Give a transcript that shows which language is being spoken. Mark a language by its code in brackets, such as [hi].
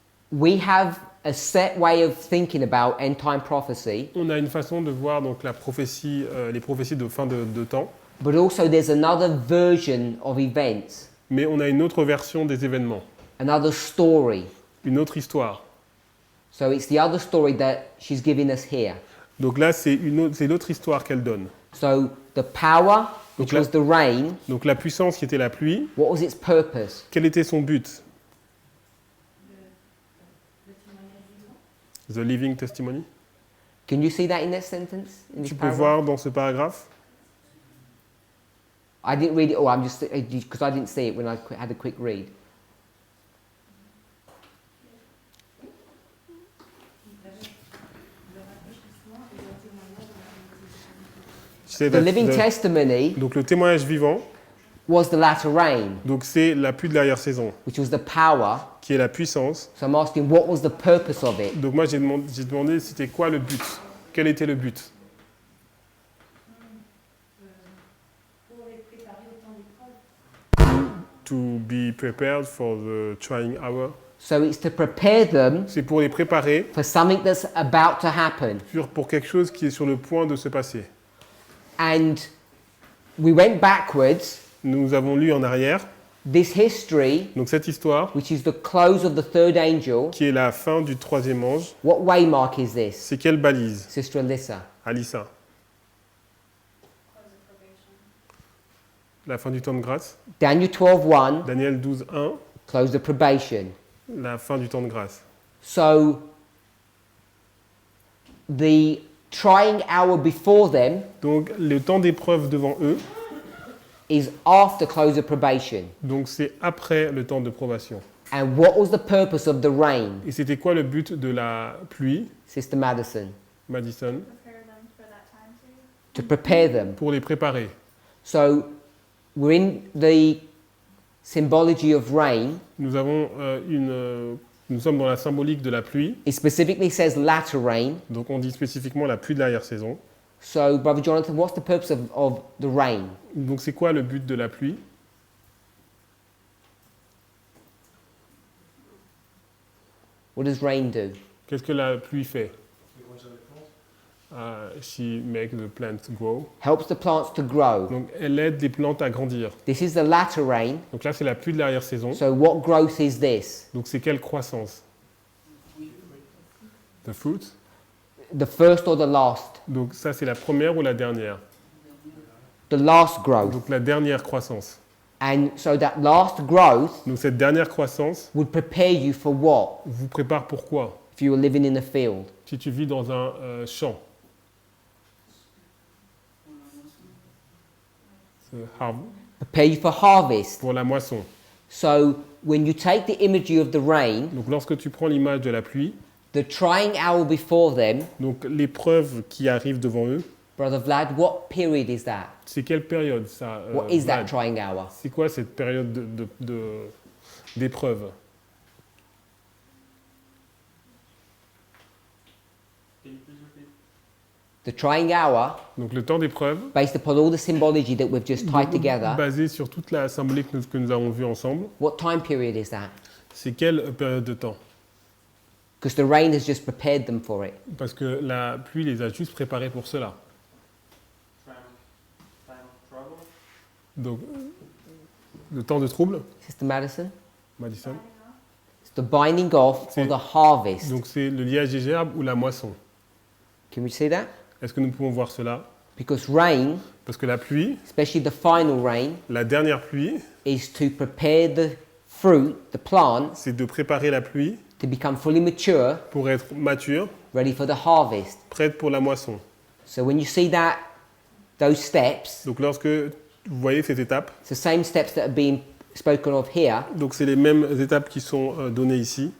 [en] we have a set way of thinking about end time prophecy, [fr] on a une façon de voir donc la prophétie, les prophéties de fin de temps, [en] but also there's another version of events, [fr] mais on a une autre version des événements, [en] another story. [fr] une autre histoire. [en] So it's the other story that she's giving us here. [fr] Donc là, c'est l'autre histoire qu'elle donne. [en] So the power, which [fr] Donc là- [en] was the rain, [fr] Donc la puissance qui était la pluie, [en] what was its purpose? [fr] quel était son but? [en] The living testimony. Can you see that in that sentence? In this [fr] Tu peux [en] paragraph? [fr] voir dans ce paragraphe. [en] I didn't read it all. I'm just because I didn't see it when I had a quick read. [fr] C'est [en] The living the- testimony [fr] Donc le témoignage vivant, [en] was the latter rain, [fr] donc c'est la pluie de l'arrière-saison, [en] which was the power. [fr] qui est la puissance. [en] So I'm asking, what was the purpose of it? [fr] Donc moi j'ai demandé c'était quoi le but? Quel était le but? Pour les préparer au temps d'épreuve. [en] To be prepared for the trying hour. So it's to prepare them [fr] C'est pour les préparer [en] for something that's about to happen. [fr] pour quelque chose qui est sur le point de se passer. [en] And we went backwards. [fr] Nous avons lu en arrière, [en] This history, [fr] donc cette histoire, [en] which is the close of the third angel, [fr] qui est la fin du troisième ange, [en] what waymark is this? [fr] c'est quelle balise, [en] Sister Alyssa. [fr] Alissa? La fin du temps de grâce. [en] Daniel 12:1, [fr] Daniel 12:1, [en] close the probation. [fr] la fin du temps de grâce. [en] So the trying hour before them [fr] Donc le temps d'épreuve devant eux, [en] is after close of probation. [fr] donc c'est après le temps de probation. [en] And what was the purpose of the rain, [fr] Et c'était quoi le but de la pluie, [en] Sister Madison? [fr] Madison? [en] Prepare them for that time too. To prepare them. [fr] Pour les préparer. [en] So we're in the symbology of rain. [fr] Nous avons nous sommes dans la symbolique de la pluie. [en] It specifically says latter rain. [fr] Donc on dit spécifiquement la pluie de l'arrière-saison. [en] So, Brother Jonathan, what's the purpose of the rain? [fr] Donc c'est quoi le but de la pluie? [en] What does rain do? [fr] Qu'est-ce que la pluie fait? [en] She makes the plants grow. Helps the plants to grow. [fr] Donc elle aide les plantes à grandir. [en] This is the latter rain. [fr] Donc là c'est la pluie de l'arrière-saison. [en] So, what growth is this? [fr] Donc c'est quelle croissance? [en] The fruit. The first or the last? [fr] Donc ça c'est la première ou la dernière? [en] The last growth. [fr] Donc la dernière croissance. [en] And so that last growth [fr] Donc cette dernière croissance [en] would prepare you for what? [fr] vous prépare pour quoi? [en] If you were living in a field. [fr] Si tu vis dans un champ. [en] Prepare you for harvest. [fr] Pour la moisson. [en] So when you take the imagery of the rain, [fr] Donc lorsque tu prends l'image de la pluie, [en] the trying hour before them, [fr] donc l'épreuve qui arrive devant eux, [en] Brother Vlad, what period is that? [fr] c'est quelle période ça? [en] What is that [fr] Vlad? [en] trying hour? [fr] C'est quoi cette période d'épreuve? [en] The trying hour, [fr] Donc le temps d'épreuve, [en] based upon all the symbology that we've just tied together, [fr] basé sur toute la symbolique que nous avons vue ensemble, [en] what time period is that? [fr] c'est quelle période de temps? [en] Because the rain has just prepared them for it. [fr] Parce que la pluie les a juste préparés pour cela. [en] Time of trouble. [fr] Donc le temps de trouble, [en] Sister Madison? [fr] Madison. [en] It's the binding off [fr] C'est- [en] for the harvest. [fr] Donc c'est le liage des gerbes ou la moisson. [en] Can we see that? [fr] Est-ce que nous pouvons voir cela? [en] Because rain, [fr] Parce que la pluie, [en] especially the final rain, [fr] la dernière pluie, [en] is to prepare the fruit, the plants, [fr] c'est de préparer la pluie [en] to become fully mature, [fr] pour être mature, [en] ready for the harvest. [fr] prête pour la moisson. [en] So when you see that, those steps, [fr] Donc lorsque vous voyez ces étapes, [en] it's the same steps that are being spoken of here, [fr] donc c'est les mêmes étapes qui sont données ici,